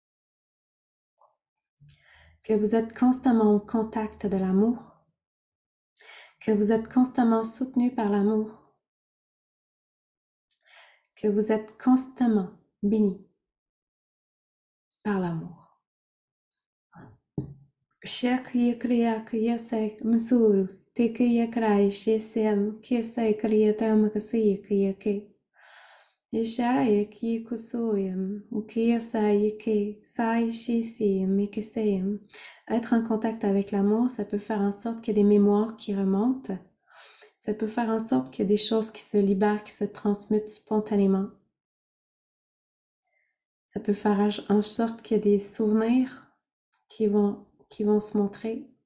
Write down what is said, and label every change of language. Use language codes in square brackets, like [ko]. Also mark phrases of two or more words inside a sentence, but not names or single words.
[fr] que vous êtes constamment au contact de l'amour, que vous êtes constamment soutenu par l'amour, que vous êtes constamment béni par l'amour. Shakya kriya kriya sai masuru te kriya krai shesem kiesai kriya tamakasiya kriya ke Yesharaya ki kusoyam ukiya sai ke sai shisi mikisayam. Être en contact avec l'amour, ça peut faire en sorte qu'il y ait des mémoires qui remontent. Ça peut faire en sorte qu'il y ait des choses qui se libèrent, qui se transmutent spontanément. Ça peut faire en sorte qu'il y ait des souvenirs qui vont se montrer.